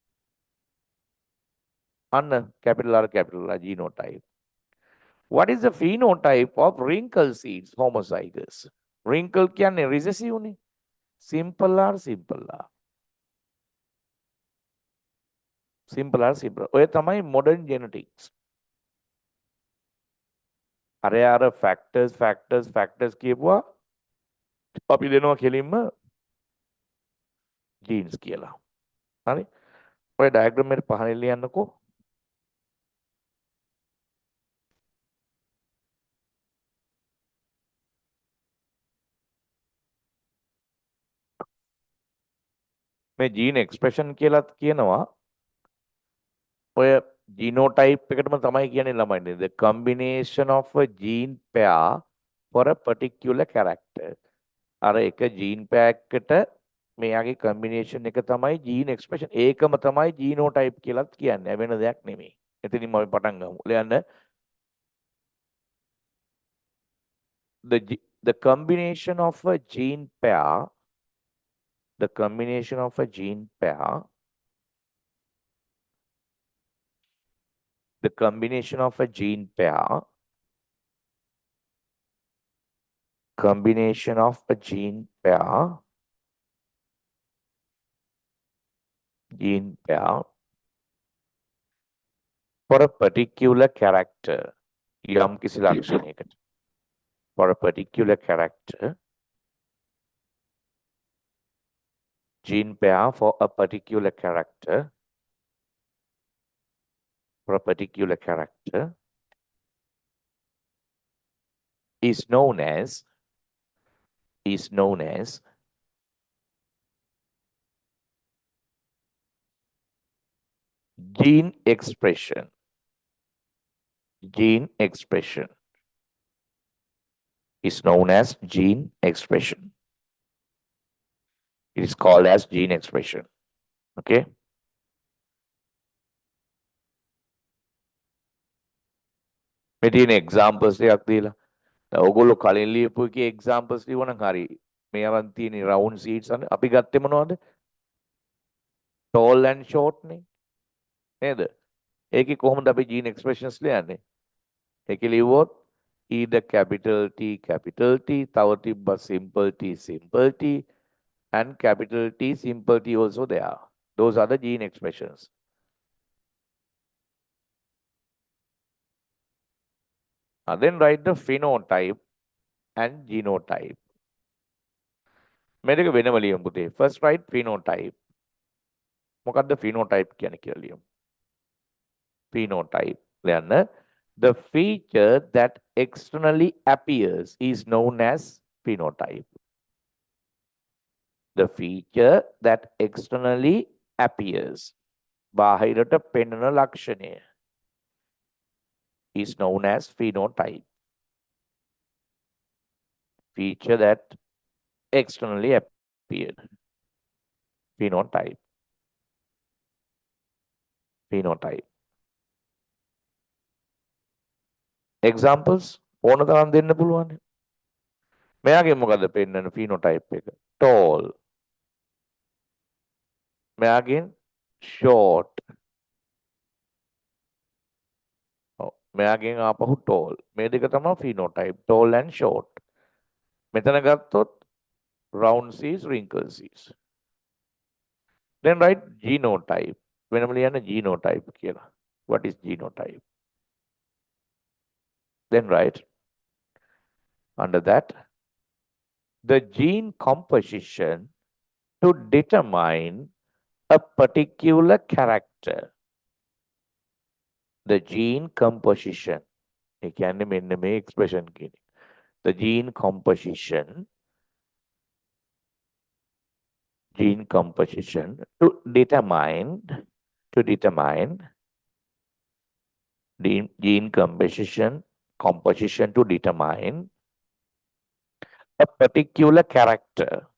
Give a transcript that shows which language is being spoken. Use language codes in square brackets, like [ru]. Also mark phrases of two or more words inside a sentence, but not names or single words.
[en] Anna, capital R, genotype. What is the phenotype of wrinkle seeds homozygous? Wrinkle can recessive. Simple R, simple R. Simple R, simple. [si] ඔය තමයි [en] modern genetics. [si] අර factors කියපුවා අපි දෙනවා කෙලින්ම genes කියලා. හරි? ඔය diagram එකට පහලින් ලියන්නකෝ. මේ [en] gene expression [si] කියලාත් කියනවා. ඔය genotype එකටම තමයි කියන්නේ ළමයිනේ. [en] The combination of a gene pair for a particular character. [si] අර එක [en] gene pair [si] එකට මෙයාගේ combination එක තමයි [en] gene expression. [si] ඒකම තමයි genotype කියලාත් කියන්නේ. වෙන දෙයක් නෙමෙයි. එතනින්ම අපි පටන් ගමු. ලියන්න. [en] The combination of a gene pair, the combination of a gene pair, the combination of a gene pair, combination of a gene pair, for a particular character, [si] යම් කිසි ලක්ෂණයකට. [en] For a particular character, gene pair for a particular character, is known as gene expression. Gene expression is known as gene expression. It is called as gene expression. [si] Okay. මේ තියෙන examples ටිකක් දීලා. ඔයගොල්ලෝ කලින් ලියපු එකේ examples ලියවනම් හරි. මේ අරන් තියෙන round seeds අපි ගත්තේ මොනවද? [en] Tall and short නේ. [si] නේද? ඒකේ කොහොමද අපි [en] gene expressions [si] ලියන්නේ? ඒකේ ලියුවොත් [en] either capital T, [si] තව තිබ්බා [en] simple T, and capital T, simple T also there. Those are the gene expressions. And then write the phenotype and genotype. [si] මේක වෙනම ලියමු පුතේ. [en] First write phenotype. [si] මොකක්ද phenotype කියන්නේ කියලා ලියමු. Phenotype. ලියන්න. [en] The feature that externally appears is known as phenotype. The feature that externally appears, [si] බාහිරට පෙනෙන ලක්ෂණය, [en] is known as phenotype. Feature that externally appeared. [si] Phenotype. Examples ඕන තරම් දෙන්න පුළුවන්. මෙයාගේ මොකද පෙන්නන phenotype එක? Tall. මෙයාගෙන් short. මෙයාගෙන් ආපහු tall. මේ දෙක තමයි phenotype. [en] Tall and short. [si] මෙතන ගත්තොත් [en] round C's, wrinkle C's. Then write genotype. When we have a genotype here, what is genotype? Then write under that the gene composition to determine a particular character. The gene composition. [si] ඒ කියන්නේ මෙන්න මේ expression කියන්නේ. [en] The gene composition to determine the gene composition to determine a particular character.